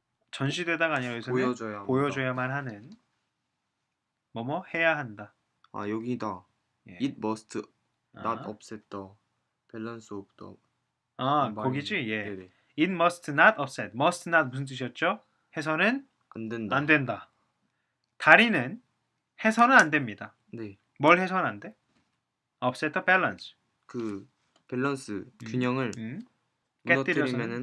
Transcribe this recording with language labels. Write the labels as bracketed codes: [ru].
[ko] 전시되다가 아니라 여기서는 보여줘야만 하는 뭐뭐 해야 한다. 여기다. 예. [en] It must not upset the balance of the. [ko] 거기지. 예. 네네. [en] It must not upset. Must not [ko] 무슨 뜻이었죠? 해서는 안 된다. 안 된다. 다리는 해서는 안 됩니다. 네. 뭘 해서는 안 돼? [en] Upset the balance. [ko] 그 밸런스 균형을 깨뜨려서는